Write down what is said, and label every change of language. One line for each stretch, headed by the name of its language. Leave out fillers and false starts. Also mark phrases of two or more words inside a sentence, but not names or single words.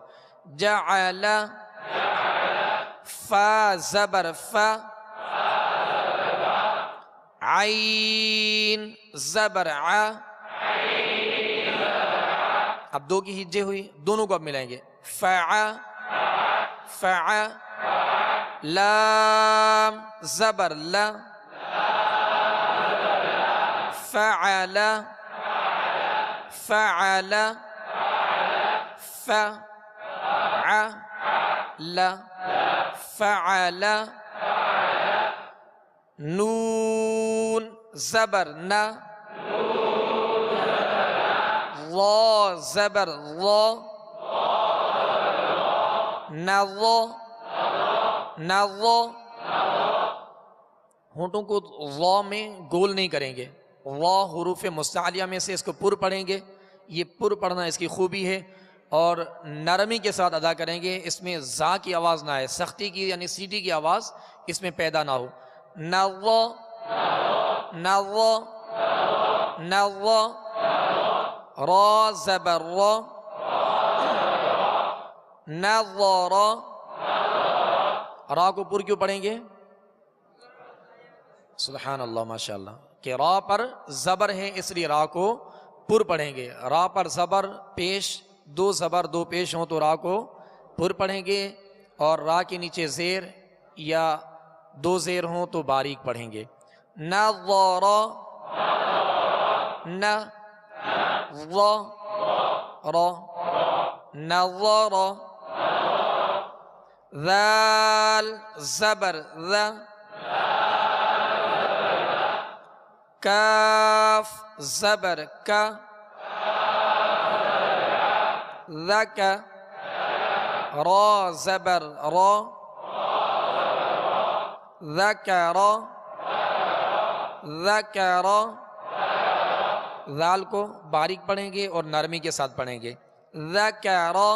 Urdu: جعل، فا زبر فا، عین زبر ع، اب دو کی ہجے ہوئی، دونوں کو اب ملائیں گے، فع، فع، لام زبر لا، فعل، فعل، فعل، فعل، نون زبر نا، را زبر را، نرا، نرا، ہونٹوں کو را میں گول نہیں کریں گے، را حروف مستعلیہ میں سے اس کو پر پڑھیں گے، یہ پر پڑھنا اس کی خوبی ہے، اور نرمی کے ساتھ ادا کریں گے، اس میں زا کی آواز نہ آئے، سختی کی یعنی سیٹی کی آواز اس میں پیدا نہ ہو۔ نرا، نرا، نرا، را زبر را، نظر، را کو پر کیوں پڑھیں گے؟
Arabic: سبحان اللہ، ماشاء اللہ،
Urdu: کہ را پر زبر ہے اس لیے را کو پر پڑھیں گے، را پر زبر پیش، دو زبر دو پیش ہوں تو را کو پر پڑھیں گے، اور را کے نیچے زیر یا دو زیر ہوں تو باریک پڑھیں گے۔ نظر، ن، را، را، نظر، ذال زبر ذا، کاف زبر کا، ذک، را زبر را، ذکر، ذکر، ذال کو باریک پڑھیں گے اور نرمی کے ساتھ پڑھیں گے، ذکر،